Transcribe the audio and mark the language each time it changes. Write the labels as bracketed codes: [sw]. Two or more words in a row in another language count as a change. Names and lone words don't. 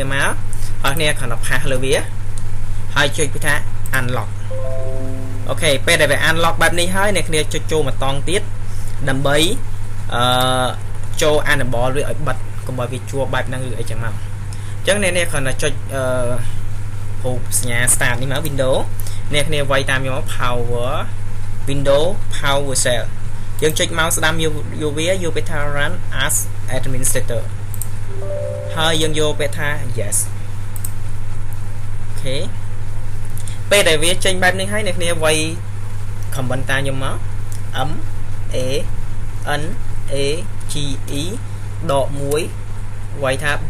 [km] មកហើយគ្នាគ្រាន់តែ pass លើវាហើយចុចពីថា unlock អូខេពេលដែលវា unlock បែបនេះហើយអ្នកគ្នាចុចចូលមកតង់ ទៀតដើម្បីចូល enable វាឲ្យបិទកុំឲ្យវាជួបបែបហ្នឹងឬអីចឹងមកអញ្ចឹងអ្នកគ្រាន់ តែចុចរូបសញ្ញា start នេះមក Windows អ្នកគ្នាវាយតាមខ្ញុំមក [en] power Windows power shell [km] យើងចុចមកស្ដាំយកវាយកពេលថា [en] run as administrator [km] ហើយយើងយកពេលថា yes អូខេពេលដែលវាចេញបែបនេះហើយអ្នកគ្នាវាយ comment តាមខ្ញុំមក M A N A G E ដក1វាយថា